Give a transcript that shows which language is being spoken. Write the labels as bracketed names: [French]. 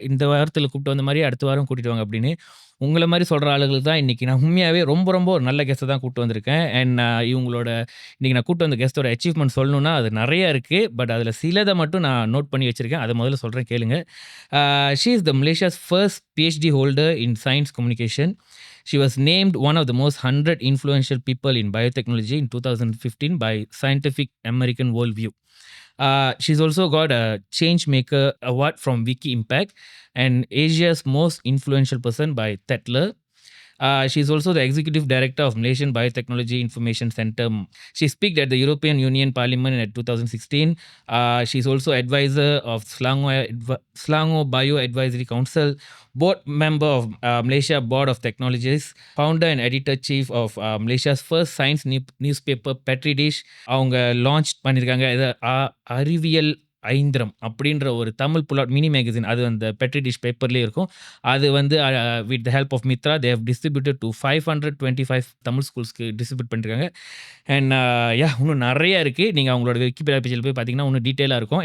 [Tamil] இந்த வாரத்தில கூப்பிட்டு வந்த மாரி அடுத்த வாரம் கூட்டிட்டு வாங்க அப்படின்னு. உங்கள மாரி சொல்ற ஆளுகளுக்கு தான் இன்னைக்கு நான் உண்மையாவே ரொம்ப ஒரு நல்ல கெஸ்ட்ட தான் கூட்டிட்டு வந்திருக்கேன். அண்ட் இவங்களோட இன்னைக்கு நான் கூட்டிட்டு வந்த கெஸ்ட்டோட அச்சீவ்மென்ட் சொல்லணும்னா அது நெறைய இருக்கு. பட் அதில சிலத மட்டும் நான் நோட் பண்ணி வச்சிருக்கேன். அத முதல்ல சொல்றேன் கேளுங்க. [English] She is the Malaysia's first PhD holder in science communication. She was named one of the most 100 influential people in biotechnology in 2015 by Scientific American Worldview. She's also got a Changemaker Award from Wiki Impact and Asia's most influential person by Tetler. She's also the executive director of Malaysian Biotechnology Information Center. She speaks at the European Union Parliament in 2016. She's also advisor of Selangor Bio Advisory Council, board member of Malaysia Board of Technologies, founder and editor-chief of Malaysia's first science newspaper, Petri Dish. [Tamil] அவங்க launch பண்ணியிருக்காங்க இது அறிவியல் ஐந்திரம் அப்படின்ற ஒரு Tamil புலாட் mini magazine. அது அந்த petri dish பேப்பர்லேயே இருக்கும். அது வந்து [English] with the help of Mitra they have distributed to [Tamil] 525 Tamil ஸ்கூல்ஸ்க்கு distribute பண்ணிருக்காங்க. அண்ட் இன்னும் நிறைய இருக்குது. நீங்கள் அவங்களோட விக்கிபீடியா பேஜில் போய் பார்த்தீங்கன்னா இன்னும் டீட்டெயிலாக இருக்கும்.